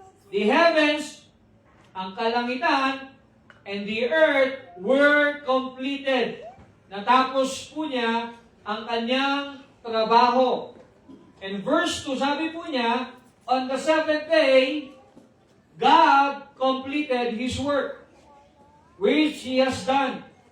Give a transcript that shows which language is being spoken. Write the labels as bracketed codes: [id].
[en] The heavens, [tl] ang kalangitan, [en] and the earth were completed. [tl] Natapos po niya ang kanyang trabaho. [en] And verse 2, [tl] sabi po niya, [en] on the seventh day, God completed His work, which He has done.